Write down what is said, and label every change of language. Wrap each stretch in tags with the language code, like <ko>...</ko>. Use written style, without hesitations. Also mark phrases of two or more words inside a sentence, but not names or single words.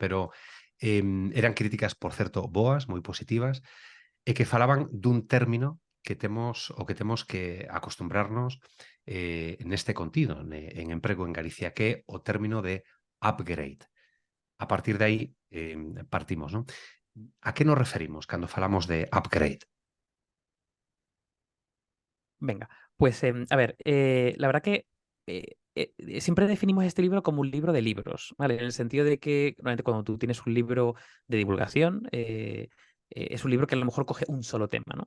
<gl>Pero eran críticas, por certo, boas, moi positivas, e que falaban dun término que temos que acostumbrarnos neste contido, en emprego en Galicia, que é o término de upgrade. A partir de aí partimos, non? A que nos referimos cando falamos de upgrade?</gl> <es>Venga, pues a ver, la verdad que siempre definimos este libro como un libro de libros, ¿vale? En el sentido de que normalmente cuando tú tienes un libro de divulgación, es un libro que a lo mejor coge un solo tema, ¿no?</es>